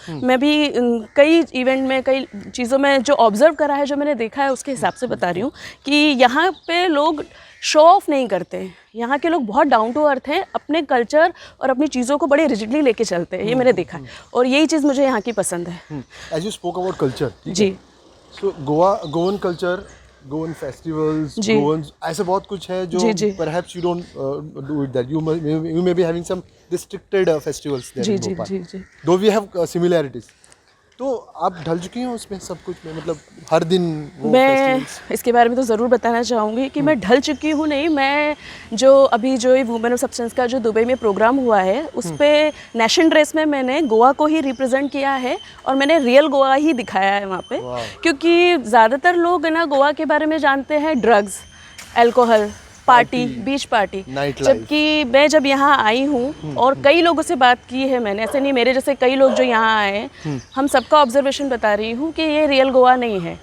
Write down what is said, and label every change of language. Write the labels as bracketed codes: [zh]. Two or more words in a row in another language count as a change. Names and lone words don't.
[hi] मैं भी कई इवेंट में, कई चीज़ों में जो ऑब्जर्व करा है, जो मैंने देखा है, उसके हिसाब से बता रही हूँ कि यहाँ पे लोग [en] show off [hi] नहीं करते। यहाँ के लोग बहुत [en] down to earth [hi] हैं, अपने कल्चर और अपनी चीज़ों को बड़े रिजिडली लेके चलते हैं, ये मैंने देखा है, और यही चीज़ मुझे यहाँ की पसंद है। [en] As you spoke about culture, [hi] जी, [en] So Goan culture, Goan festivals, Goan [hi] ऐसे बहुत कुछ है जो [en] perhaps you don't do it that, you may be having some restricted festivals there in Bhopal, though we have similarities. [hi] तो आप ढल चुकी हैं उसमें सब कुछ में, मतलब हर दिन वो मैं इसके बारे में तो ज़रूर बताना चाहूँगी कि मैं ढल चुकी हूँ नहीं। मैं जो अभी जो वुमेन ऑफ सब्सटेंस का जो दुबई में प्रोग्राम हुआ है, उस पर [en] national dress [hi] में मैंने गोवा को ही रिप्रेजेंट किया है, और मैंने रियल गोवा ही दिखाया है वहाँ पे, क्योंकि ज़्यादातर लोग ना गोवा के बारे में जानते हैं [en] drugs, alcohol, party, beach party, [hi] जबकि मैं जब यहाँ आई हूँ और कई लोगों से बात की है मैंने, ऐसे नहीं, मेरे जैसे कई लोग जो यहाँ आए हैं, हम सबका ऑब्जर्वेशन बता रही हूँ कि ये रियल गोवा नहीं है।